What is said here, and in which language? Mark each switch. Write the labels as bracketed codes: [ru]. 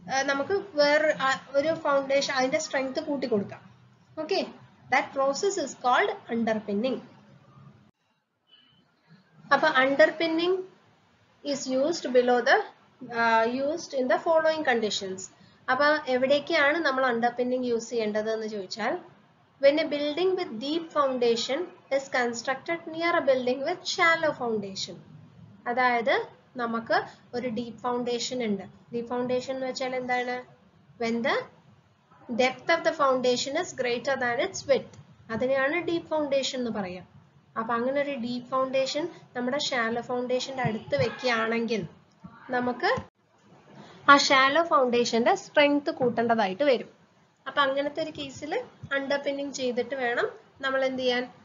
[ml] നമുക്ക് വേറെ ഒരു ഫൗണ്ടേഷൻ അതിന്റെ സ്ട്രെങ്ത് കൂട്ടി കൊടുക്കാം. [en] Okay, that process is called underpinning. അപ്പൊ underpinning is used below the used in the following conditions. [ml] അപ്പൊ എവിടേക്കാണ് നമ്മൾ അണ്ടർപിന്നിങ് യൂസ് ചെയ്യേണ്ടത് എന്ന് ചോദിച്ചാൽ, [en] when a building with deep foundation is constructed near a building with shallow foundation. [ml] അതായത് നമുക്ക് ഒരു ഡീപ്പ് ഫൗണ്ടേഷൻ ഉണ്ട്. ഡീപ്പ് ഫൗണ്ടേഷൻ എന്ന് വെച്ചാൽ എന്താണ്? [en] when the depth of the foundation is greater than its width. [ml] അതിനെയാണ് ഡീപ്പ് ഫൗണ്ടേഷൻ എന്ന് പറയാം. അപ്പൊ അങ്ങനെ ഒരു ഡീപ്പ് ഫൗണ്ടേഷൻ നമ്മുടെ ഷാലോ ഫൗണ്ടേഷന്റെ അടുത്ത് വെക്കുകയാണെങ്കിൽ നമുക്ക് ആ ഷാലോ ഫൗണ്ടേഷന്റെ സ്ട്രെങ്ത് കൂട്ടേണ്ടതായിട്ട് വരും. അപ്പൊ അങ്ങനത്തെ ഒരു കേസിൽ അണ്ടർപിന്നിങ് ചെയ്തിട്ട് വേണം നമ്മൾ എന്ത് ചെയ്യാൻ?